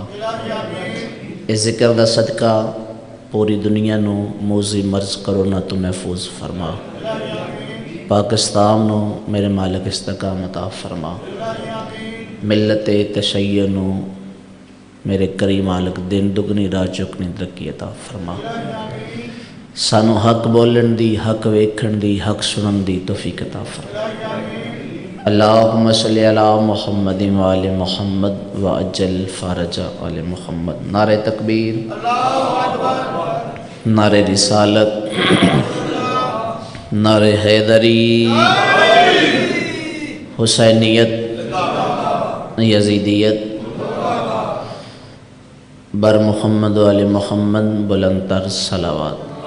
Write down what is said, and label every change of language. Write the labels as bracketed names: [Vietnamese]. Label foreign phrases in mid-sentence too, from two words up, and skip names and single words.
[Punjabi] اس ذکر دا صدقہ پوری دنیا نو موذی مرض کرونا تو محفوظ فرما۔ پاکستان نو میرے مالک استقامت عطا فرما۔ ملت تشیع نو میرے کریم مالک دن دگنی رات چکنی ترقی عطا فرما۔ سانو حق بولن دی، حق ویکھن دی، حق سنن دی توفیق عطا فرما۔ [Arabic] اللہم صلی علی محمد وآل محمد وعجل فرج آل محمد۔ [Urdu] نعرہ تکبیر، نعرہ رسالت، نعرہ حیدری، حسینیت، یزیدیت، بر [Arabic] محمد وآل محمد [Urdu] بلند تر صلوات۔